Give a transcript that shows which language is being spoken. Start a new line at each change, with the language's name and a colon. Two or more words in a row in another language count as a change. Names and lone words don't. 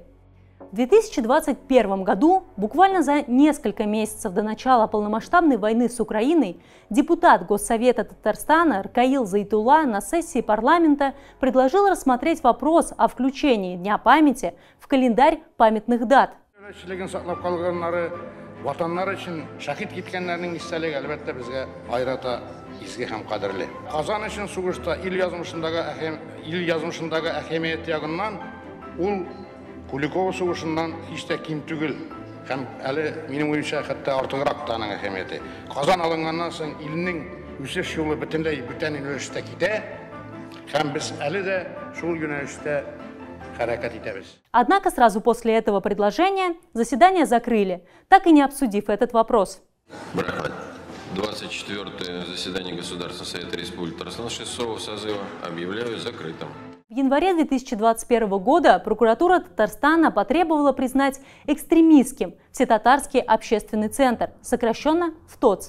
Russian: В 2021 году, буквально за несколько месяцев до начала полномасштабной войны с Украиной, депутат Госсовета Татарстана Ркаил Зайтулла на сессии парламента предложил рассмотреть вопрос о включении Дня памяти в календарь памятных дат.
Tatar: Куликова сугышынан hiç de ким түгел һәм әле минем уенча хәтта артыграк та аның әһәмияте. Казан алынганнан соң илнең үсеш юлы бөтенләй бүтән юнәлештә китә һәм без әле дә шул юнәлештә хәрәкәт итәбез.
Russian: Однако сразу после этого предложения заседание закрыли, так и не обсудив этот вопрос. 24-е заседание Государственного Совета Республики Татарстан 6-го созыва объявляю закрытым. В январе 2021 года прокуратура Татарстана потребовала признать экстремистским Всетатарский общественный центр, сокращенно ВТОЦ.